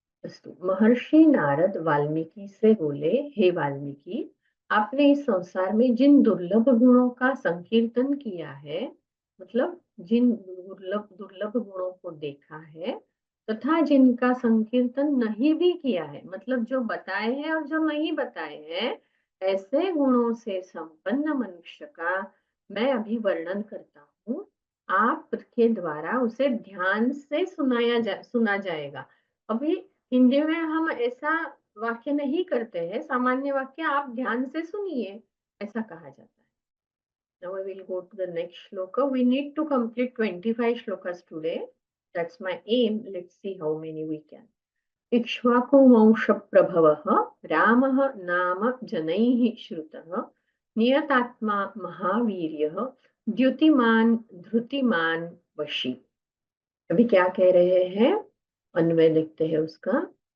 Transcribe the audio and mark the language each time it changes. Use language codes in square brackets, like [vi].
[hi] अस्तु, महर्षि नारद वाल्मीकि से बोले, हे वाल्मीकि, आपने इस संसार में जिन दुर्लभ गुणों का संकीर्तन किया है, मतलब जिन दुर्लभ दुर्लभ गुणों को देखा है, तथा जिनका संकीर्तन नहीं भी किया है, मतलब जो बताए हैं और जो नहीं बताए हैं, ऐसे गुणों से संपन्न मनुष्य का मैं अभी वर्णन करता हूँ। आपके द्वारा उसे ध्यान से सुना जाएगा। अभी हिंदी में हम ऐसा वाक्य नहीं करते हैं, सामान्य वाक्य आप ध्यान से सुनिए, ऐसा कहा जाता है। [en] Now I will go to the next shloka. We need to complete 25 shlokas today. That's my aim. Let's see how many we can. [sa] इक्ष्वाकुवंशप्रभवः रामः नाम जनैः श्रुतः, नियतात्मा महावीर्यः, द्युतिमान् धृतिमान् वशी। [hi] अभी क्या कह रहे हैं, अन्वय लिखते हैं उसका।